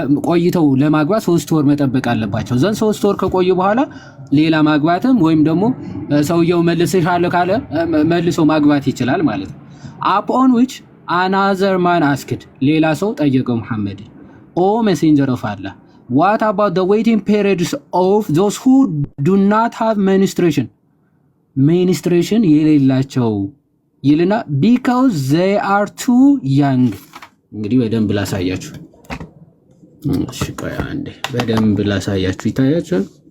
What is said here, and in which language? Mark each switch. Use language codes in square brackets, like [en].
[am] ቆይተው ለማግባት 3 ወር መጠበቅ አለባቸው። ዘን 3 ወር ከቆዩ በኋላ ሌላ ማግባትም ወይም ደግሞ ሰውየው መልስሻለሁ ካለ መልሶ ማግባት ይችላል ማለት ነው። [en] upon which another man asked [am] ሌላ ሰው ጠየቀው መሐመድ ኦ [en] messenger of Allah What about the waiting periods of those who do not have menstruation? [am] Menstruation የሌላቸው ይልና [en] because they are too young። [am] እንግዲህ በደንብ ላሳያችሁ። እሺ ቆይ አንዴ በደንብ ላሳያችሁ። ይታያችኋል?